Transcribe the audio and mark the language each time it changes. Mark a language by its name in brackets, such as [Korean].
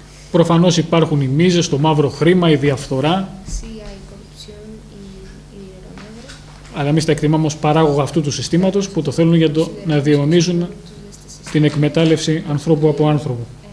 [Greek] Προφανώς υπάρχουν οι μίζες, το μαύρο χρήμα, η διαφθορά, [Spanish] Sí hay corrupción y dinero negro. [Greek] αλλά εμείς τα εκτιμάμε ως παράγωγα αυτού του συστήματος που το θέλουν για να διαιωνίζουν την εκμετάλλευση ανθρώπου από άνθρωπο.